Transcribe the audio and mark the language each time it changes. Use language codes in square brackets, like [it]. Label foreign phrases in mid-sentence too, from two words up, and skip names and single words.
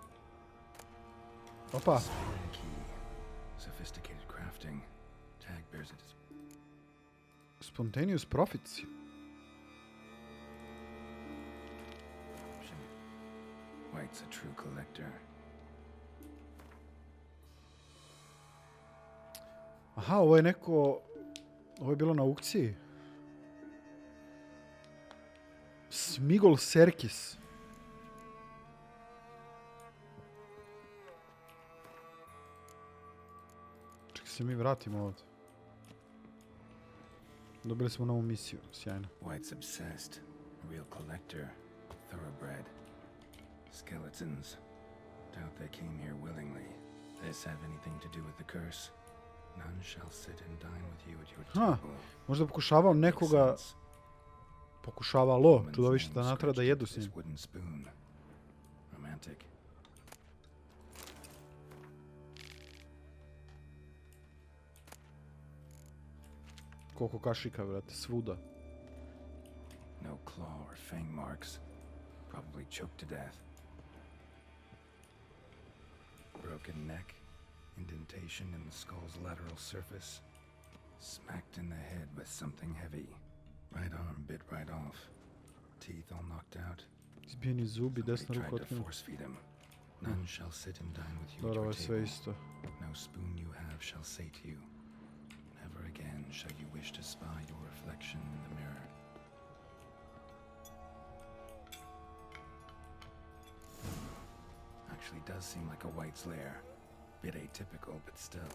[sr] Opa. [en] Spirit key. Sophisticated crafting. Tag bears it as... Spontaneous profits. White's a true collector. [sr] Aha, ovo je neko... Ovo je bilo na aukciji. Smigol Serkis. Čekaj se mi vratimo ovdje. Dobili smo novu misiju, sjajno. [en] White's obsessed. Real collector. Thoroughbred. Skeletons. Doubt they came here willingly. This have anything to do with the curse? None shall sit and dine with you at your table. [sr] Možda pokušavao nekoga... Pokušavalo čudovište da natera da jedu s njim. [en] Wooden spoon. Romantic. [sr] Koliko kašika, vrate, svuda. [en] No claw or fang marks. Probably choked to death. Broken neck. Indentation in the skull's lateral surface. Smacked in the head with something heavy. Right arm bit right off. Teeth all knocked out. [sr] Izbijeni zubi, desna ruka [en] Tried to [sr] otkinuta. [en] force feed him. None shall sit and dine with you at [sr] Dobro, ovo [en] your [sr] je sve [en] table. [sr] isto. [en] No spoon you have shall say to you. Never again shall you wish to spy your reflection in the mirror. Actually does seem like a white's lair. Bit atypical, but still.